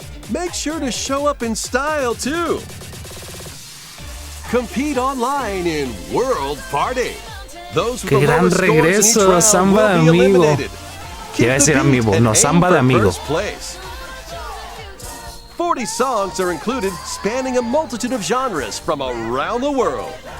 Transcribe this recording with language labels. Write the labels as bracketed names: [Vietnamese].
[English] Make sure to show up in style too. Compete online in World Party. [Spanish] Qué gran regreso, Samba de Amigo. Iba a decir amigo, no, Samba de Amigo. [English] 40 songs are included, spanning a multitude of genres from around the world.